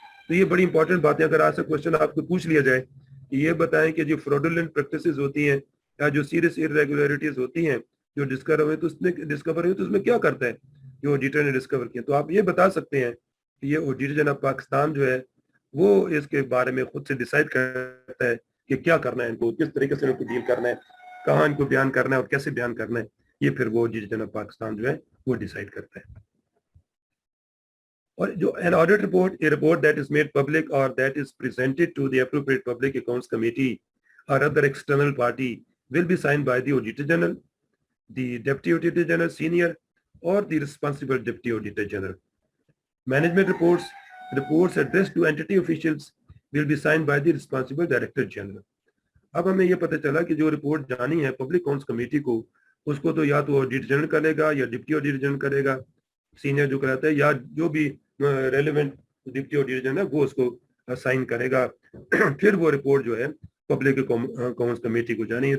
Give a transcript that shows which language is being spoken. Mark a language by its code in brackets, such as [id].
[ur] تو یہ بڑی امپورٹنٹ باتیں, اگر آج سے کوشچن آپ کو پوچھ لیا جائے کہ یہ بتائیں کہ جو فراڈولنٹ پریکٹسز ہوتی ہیں یا جو سیریس irregularities ہوتی ہیں جو ڈسکور ہوئے تو اس میں کیا کرتا ہے جو آڈیٹر نے ڈسکور کیا, تو آپ یہ بتا سکتے ہیں کہ یہ آڈیٹر جناب پاکستان جو ہے وہ اس کے بارے میں خود سے ڈیسائیڈ کرتا ہے کہ کیا کرنا ہے, ان کو کس طریقے سے ان کو ڈیل کرنا ہے, کہاں ان کو بیان کرنا ہے اور کیسے بیان کرنا ہے, یہ پھر وہ آڈیٹر جناب پاکستان جو ہے وہ ڈیسائیڈ کرتا ہے. اور جو [en] an audit report, a report that is made public or that is presented to the appropriate public accounts committee or other external party will be signed by the Auditor General, the Deputy Auditor General Senior, or the responsible Deputy Auditor General. Management reports addressed to entity officials will be signed by the responsible Director General. [ur] اب ہمیں یہ پتہ چلا کہ جو report جانی ہے public accounts committee کو, اس کو تو یا تو آڈیٹر جنرل کرے گا یا ڈپٹی آڈیٹر جنرل کرے گا, سینئر جو کراتا ہے, یا جو بھی ریلیونٹ ڈپٹی آڈیٹر جنرل وہ اس کو سائن کرے گا. پھر وہ رپورٹ جو ہے پبلک اکاؤنٹس کمیٹی کو جانی ہے.